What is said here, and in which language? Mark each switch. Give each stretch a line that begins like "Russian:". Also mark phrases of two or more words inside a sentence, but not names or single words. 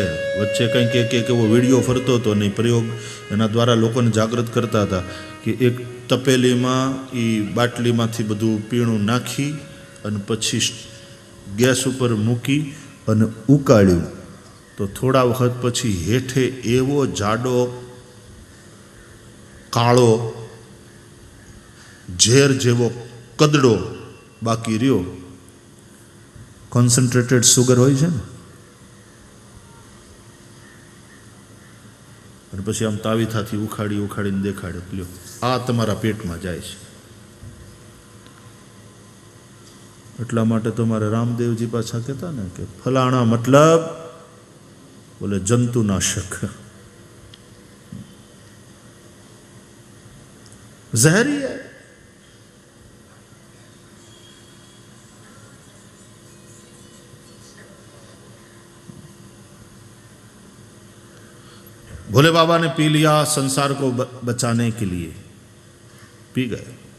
Hindi: वच्चे कहीं के वो वीडियो फरतो तो नहीं,
Gujarati: પ્રયોગ એના દ્વારા લોકોને જાગૃત
Hindi: करता था
Gujarati: કિ એક તપેલી મેં ઈ બાટલી માંથી બધું પીણું નાખી અને પછી ગેસ પર મૂકી અને ઉકાળ્યું તો થોડા વખત પછી હેઠે એવો જાડો કાળો ઝેર જેવો કદડો બાકી રહ્યો। કોન્સન્ટ્રેટેડ સુગર હોય છે ને, અને પછી આમ તાવીથાથી ઉખાડી ઉખાડીને દેખાડ્યો, લ્યો આ તમારા પેટમાં જાય છે। એટલા માટે તો મારે રામદેવજી પાછા કહેતા ને કે ફલાણા મતલબ બોલે જંતુનાશક,
Hindi: जहरी है। भोले बाबा ने पी लिया संसार को बचाने के लिए, पी गए।